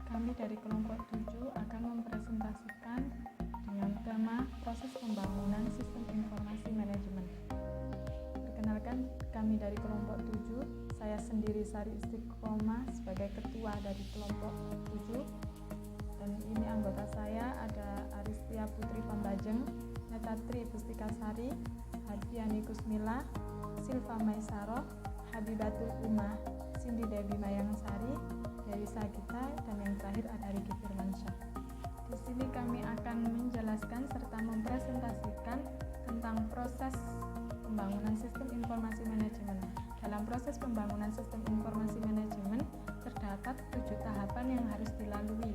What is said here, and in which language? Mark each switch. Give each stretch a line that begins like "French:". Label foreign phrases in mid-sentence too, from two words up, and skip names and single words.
Indonesian: kami dari kelompok 7 akan mempresentasikan dengan tema proses pembangunan sistem informasi manajemen. Perkenalkan, kami dari kelompok 7, saya sendiri Sari Istiqomah sebagai ketua dari kelompok 7, dan ini anggota saya ada Aristia Putri Pambajeng, Netatri Pustikasari, Harfiani Kusmila, Silva Maisaroh, Habibatul Umah, Cindy Dewi Mayangsari, Dewi Sagita, dan yang terakhir ada Riki Firmansyah. Di sini kami akan menjelaskan serta mempresentasikan tentang proses pembangunan sistem informasi manajemen. Dalam proses pembangunan sistem informasi manajemen terdapat 7 tahapan yang harus dilalui.